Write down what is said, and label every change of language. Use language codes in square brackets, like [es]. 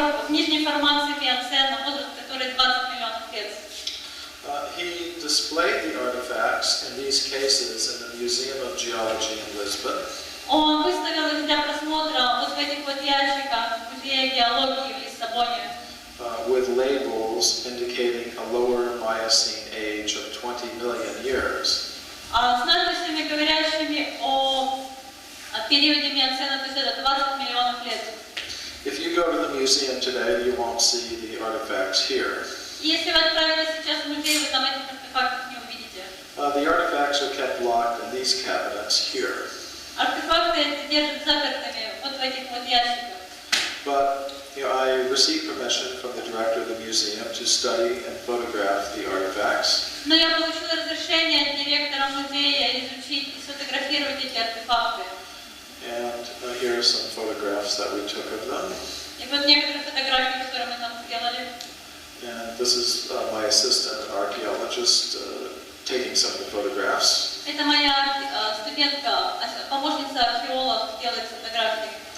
[ru] в нижней формации Миоцена, возраст которой 20 миллионов лет. [en] He displayed the artifacts in these cases in the Museum of Geology in Lisbon. [ru] Он выставил их для просмотра вот в этих вот ящиках в Музее геологии в Лиссабоне. [en] With labels indicating a lower Miocene age of 20 million years. [ru] С надписями, говорящими о периоде Миоцена, то есть это 20 миллионов лет. [en] If you go to the museum today, you won't see the artifacts here. [ru] Если вы отправитесь сейчас в музей, вы там этих артефактов не увидите. [en] The artifacts are kept locked in these cabinets here. [ru] Артефакты эти держат запертыми вот в этих вот ящиках. [en] But I received permission from the director of the museum to study and photograph the artifacts. [ru] Но я получила разрешение от директора музея изучить и сфотографировать эти артефакты. [en] And here are some photographs that we took of them. [ru] И вот некоторые фотографии, которые мы там сделали. [en] And this is my assistant, an archaeologist, taking some of the photographs. [ru] Это моя студентка, помощница археолог, делает фотографии.